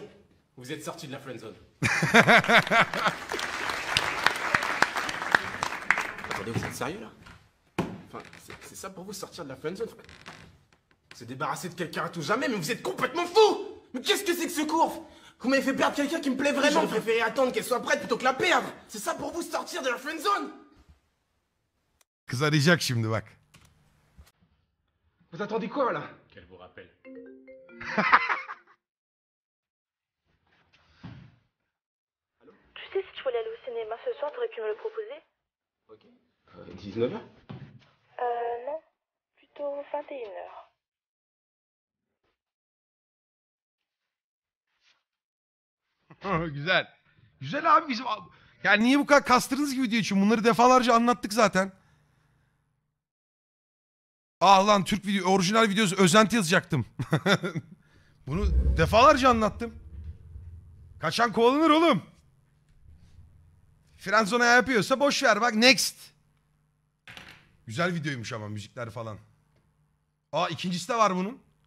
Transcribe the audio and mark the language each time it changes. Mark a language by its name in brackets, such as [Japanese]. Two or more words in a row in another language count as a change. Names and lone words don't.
[French] Vous êtes sorti de la friendzone. Attendez, vous êtes sérieux là? Enfin, c'est ça pour vous sortir de la friendzone? Se débarrasser de quelqu'un à tout jamais, mais vous êtes complètement fou! Mais qu'est-ce que c'est que ce cours? Vous m'avez fait perdre quelqu'un qui me plaît vraiment, j'aurais préféré attendre qu'elle soit prête plutôt que la perdre! C'est ça pour vous sortir de la friendzone? [Turkish] Kız arayacak şimdi bak. [French] Vous attendez quoi là? Qu'elle vous rappelle. Tu sais, si tu voulais aller au cinéma ce soir, t'aurais pu me le proposer? Ok. 19h? Non. Plutôt 21h. [Turkish] Güzel. Güzel abi bizim... Yani niye bu kadar kastırdınız ki video için? Bunları defalarca anlattık zaten. Ah lan Türk video, orijinal videosu özenti yazacaktım. Bunu defalarca anlattım. Kaçan kovalanır oğlum. Frenzona yapıyorsa boş ver bak next. Güzel videoymuş ama müzikler falan. Aa ikincisi de var bunun.